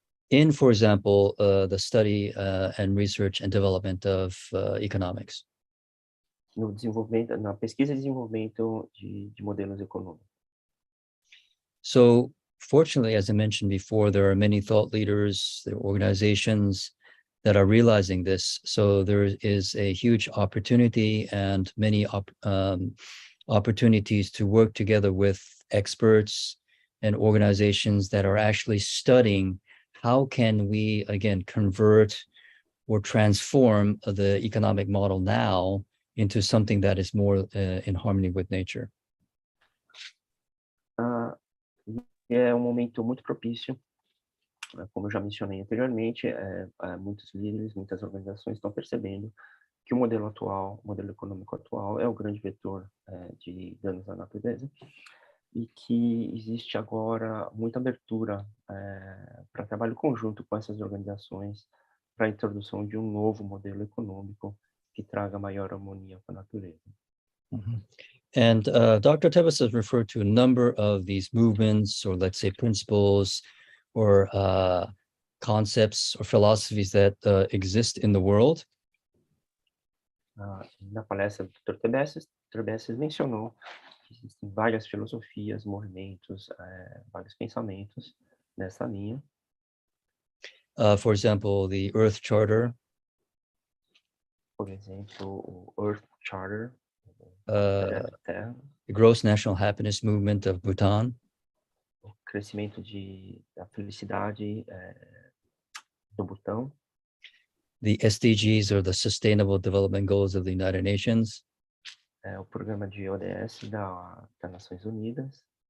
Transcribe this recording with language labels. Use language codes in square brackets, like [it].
[en] in, for example, the study and research and development of economics. [pt] no desenvolvimento, na pesquisa e desenvolvimento de modelos econômicos. [en] So fortunately, as I mentioned before, there are many thought leaders, there are organizations that are realizing this. So there is a huge opportunity and many opportunities to work together with experts and organizations that are actually studying how can we, again, convert or transform the economic model now into something that is more in harmony with nature. [pt] É um momento muito propício, como eu já mencionei anteriormente, muitos líderes, muitas organizações estão percebendo que o modelo econômico atual é o grande vetor de danos à natureza e que existe agora muita abertura para trabalho conjunto com essas organizações para a introdução de um novo modelo econômico que traga maior harmonia com a natureza. [en] And Dr. Tebecis has referred to a number of these movements, or let's say principles, or concepts or philosophies that exist in the world. [pt] Na palestra do Dr. Tebecis mencionou que existem várias filosofias, movimentos, vários pensamentos nessa linha. [en] For example, the Earth Charter. [pt] Por exemplo, o Earth Charter, Uh, Terra. [en] the gross national happiness movement of Bhutan, [pt] o crescimento da felicidade do Butão, [en] the SDGs, or the Sustainable Development Goals of the United Nations, [pt] o programa de ODS das Nações Unidas.